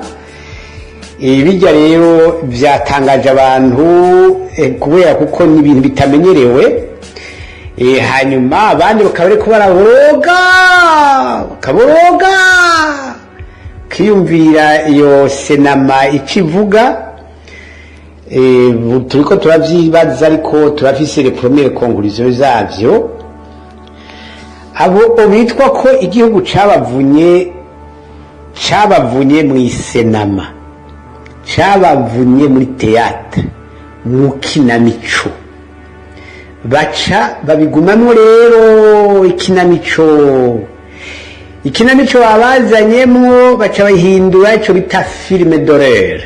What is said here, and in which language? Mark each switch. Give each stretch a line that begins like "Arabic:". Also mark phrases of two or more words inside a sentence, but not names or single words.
Rundi: Bijya rero byatangaje abantu kubera kuko ni ibintu bitamenyerewe. Hanyuma abandi bakaba ariko bakaboroga kiyumvira iyo senama ikivuga. Turiko turavyibaza ariko turafise
French: les premières conclusions
Rundi: zavyo. Abo bitwa ko igihugu cabavunye mu isenama, cabavunye muri théâtre, mu kinamico, baca babigumamwo rero ikinamico babazanyemwo baca bahindura ico bita
French: film d'horreur.